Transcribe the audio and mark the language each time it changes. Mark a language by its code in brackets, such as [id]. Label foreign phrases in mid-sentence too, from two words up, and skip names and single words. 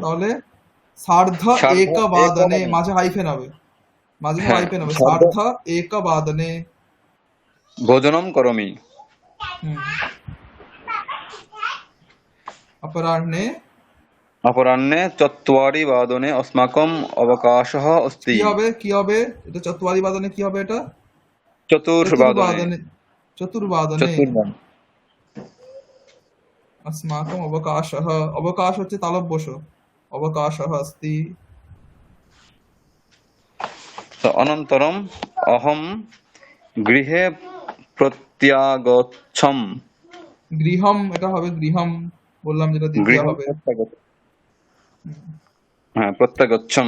[bn] তাহলে সার্ধ [sa] সার্ধ এক বাদনে, একবাদনে। [bn] মাঝে হাইফেন হবে, মাঝে সব হ্যাঁ হাইফেন হবে। [sa] সার্ধ সার্ধ এক বাদনে। ভোজনম করমি। হুম। অপরাহ্নে অপরাহ্নে চত্বারি বাদনে अस्माकम् अवकाशः अस्ति। [bn] কি হবে, কি হবে? এটা [sa] চতুর্বাদী বাদনে [bn] কি হবে? এটা [sa] চতুর্বাদনে চতুর্বাদনে। চতুর্বাদনে চতুর্বাদন। अस्माकम् अवकाशः, [bn] अवकाश হচ্ছে তালব্যশ, [sa] अवकाशः अस्ति। তো অনন্তরম অহম গৃহে প্রত্যাগচ্ছম। [bn] গৃহম, এটা হবে গৃহম, বললাম যেটা দ্বিতীয় [sa] গৃহে [bn] হবে। [sa] হ্যাঁ প্রত্যাগচ্ছম।